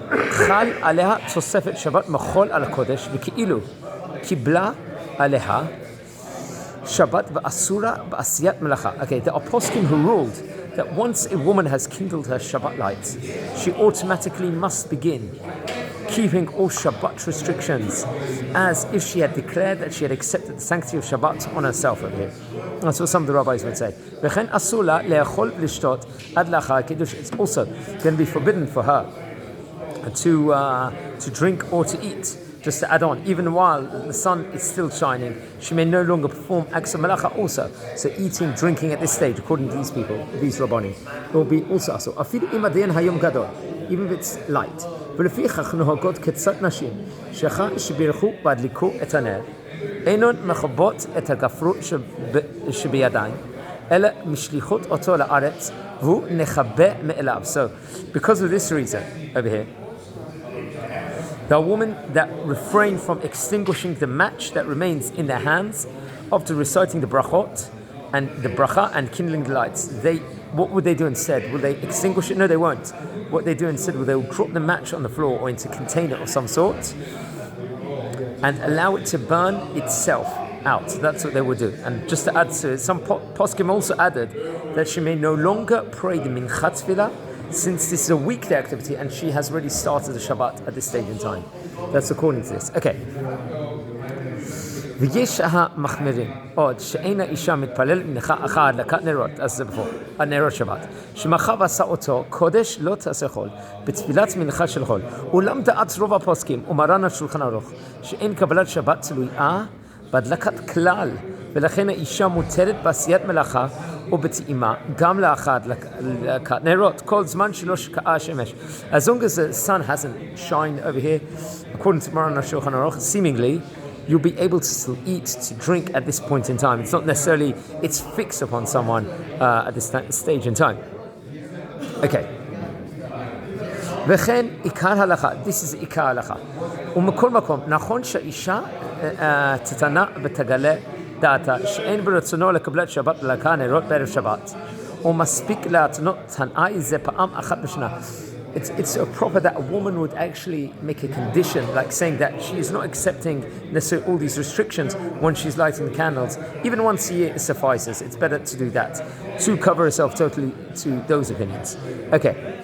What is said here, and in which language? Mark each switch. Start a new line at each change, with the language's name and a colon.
Hebrew: חל עליה תוספת שבת מחול על הקודש וכאילו קיבלה עליה שבת ואסורה בעשיית מלאכה.
English: Okay, there are poskim who ruled that once a woman has kindled her Shabbat lights, she automatically must begin keeping all Shabbat restrictions as if she had declared that she had accepted the sanctity of Shabbat on herself over here. That's what some of the rabbis would say.
Hebrew: וכן אסור לה לאכול ולשתות עד לאחר הקידוש.
English: It's also going to be forbidden for her to drink or to eat, just to add on, even while the sun is still shining, she may no longer perform acts of malacha also. So eating, drinking at this stage, according to these people, these rabbanim, will be also asur.
Hebrew: Afilu im adayin hayom gadol,
English: even if it's light.
Hebrew: ולפיכך נוהגות כצאת נשים, שבירכו והדליקו את הנר, אינן מכבות את הגפרור שבידיים, אלא משליחות אותו לארץ, והוא נכבה מאליו.
English: So, because of this reason, over here, there are women that refrain from extinguishing the match that remains in their hands after reciting the brachot and the bracha and kindling the lights. What would they do instead? Will they extinguish it? No, they won't. What they do instead, they will drop the match on the floor or into a container of some sort and allow it to burn itself out. That's what they will do. And just to add to it, some poskim also added that she may no longer pray the minchat tefillah, since this is a weekday activity and she has already started the Shabbat at this stage in time. That's according to this. Okay.
Hebrew: ויש המחמירים עוד שאין האישה מתפלל מנחה אחר הדלקת נרות, אז זה בפור, הנרות שבת, שמחה ועשה אותו קודש לא תעשה חול, בתפילת מנחה של חול. אולם דעת רוב הפוסקים ומרן השולחן ערוך, שאין קבלת שבת תלויה בהדלקת כלל, ולכן האישה מותרת בעשיית מלאכה או בטעימה, גם לאחר הדלקת נרות, כל זמן שלא שקעה השמש.
English: As long as the sun hasn't shined over here, according to Maran HaShulchan Aruch, seemingly, you'll be able to still eat, to drink at this point in time. It's not necessarily, it's fixed upon someone at this stage in time. Okay.
Hebrew: וכן עיקר הלכה,
English: this is
Hebrew: עיקר הלכה. ומכל מקום, נכון שהאישה תתנה ותגלה דעתה שאין ברצונו לקבלת שבת ולהקה נרות בערב שבת, ומספיק להתנות תנאי זה פעם אחת בשנה.
English: It's a proper that a woman would actually make a condition, like saying that she is not accepting necessarily all these restrictions when she's lighting the candles. Even once a year suffices. It's better to do that, to cover herself totally to those opinions. Okay.